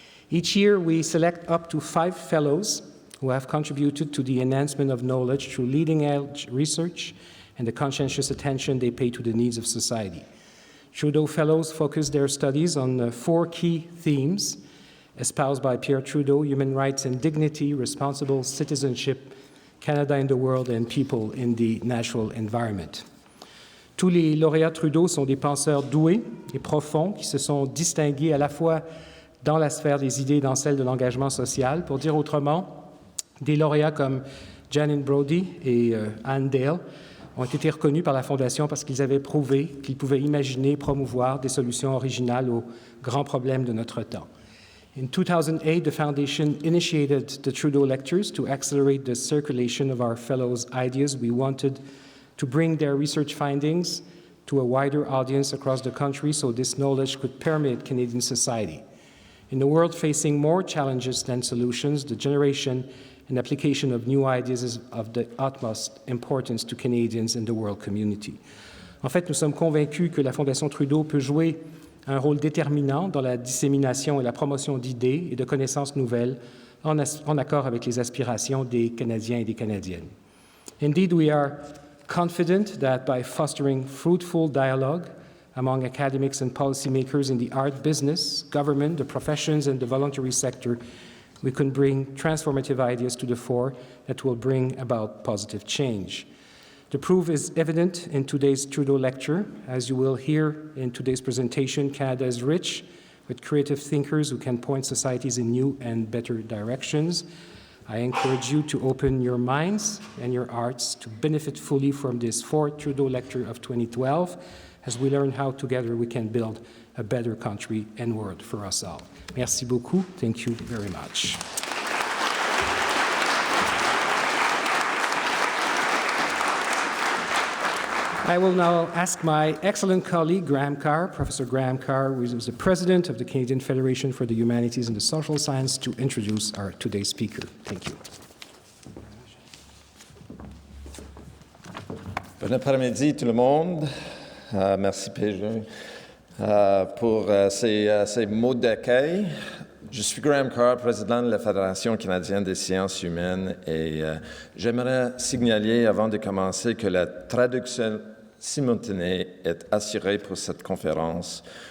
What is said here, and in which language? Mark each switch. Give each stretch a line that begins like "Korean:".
English: Each year, we select up to 5 fellows who have contributed to the enhancement of knowledge through leading-edge research and the conscientious attention they pay to the needs of society. Trudeau Fellows focus their studies on 4 key themes espoused by Pierre Trudeau: human rights and dignity, responsible citizenship, Canada in the world, and people in the natural environment.
French: Tous les lauréats Trudeau sont des penseurs doués et profonds qui se sont distingués à la fois dans la sphère des idées et dans celle de l'engagement social. Pour dire autrement, des lauréats comme Janine Brodie et Anne Dale ont été reconnus par la Fondation parce qu'ils avaient prouvé qu'ils pouvaient imaginer et promouvoir des solutions originales aux grands problèmes de notre temps.
English: In 2008, the Foundation initiated the Trudeau Lectures to accelerate the circulation of our fellows' ideas. We wanted to bring their research findings to a wider audience across the country so this knowledge could permeate Canadian society. In a world facing more challenges than solutions, the generation and application of new ideas is of the utmost importance to Canadians and the world community.
French: En fait, nous sommes convaincus que la Fondation Trudeau peut jouer un rôle déterminant dans la dissémination et la promotion d'idées et de connaissances nouvelles en accord avec les aspirations des Canadiens et des Canadiennes.
English: Indeed, we are confident that by fostering fruitful dialogue, among academics and policymakers in the art business, government, the professions, and the voluntary sector, we can bring transformative ideas to the fore that will bring about positive change. The proof is evident in today's Trudeau lecture. As you will hear in today's presentation, Canada is rich with creative thinkers who can point societies in new and better directions. I encourage you to open your minds and your hearts to benefit fully from this fourth Trudeau lecture of 2012 as we learn how together we can build a better country and world for us all.
French: Merci beaucoup.
English: Thank you very much. I will now ask my excellent colleague, Graham Carr, Professor Graham Carr, who is the president of the Canadian Federation for the Humanities and the Social Sciences, to introduce our today's speaker. Thank you.
French: Bon après-midi tout le monde. Merci PG pour ces mots d'accueil. Je suis Graham Carr, président de la Fédération canadienne des sciences humaines, et j'aimerais signaler avant de commencer que la traduction simultanée est assurée pour cette conférence.